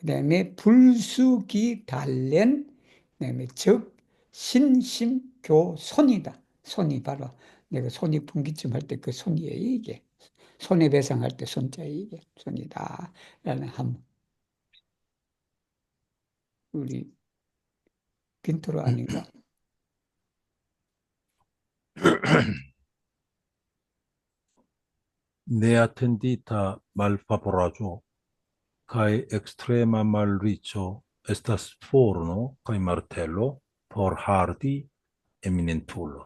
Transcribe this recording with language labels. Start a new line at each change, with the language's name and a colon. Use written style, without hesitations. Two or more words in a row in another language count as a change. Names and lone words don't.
Korean: 그다음에 불수기 단련, 그다음에 적 신심교손이다. 손이 바로 내가 손익분기점 할 때 그 손이에요, 이게. 손해배상할 때 손자에 이게 손이다. 라는 한 우리 빈토로 아닌가?
Ido: Ne atendita malfavoraggio, kai extrema malriĉo estas forno kai martelo por hardi eminentulo.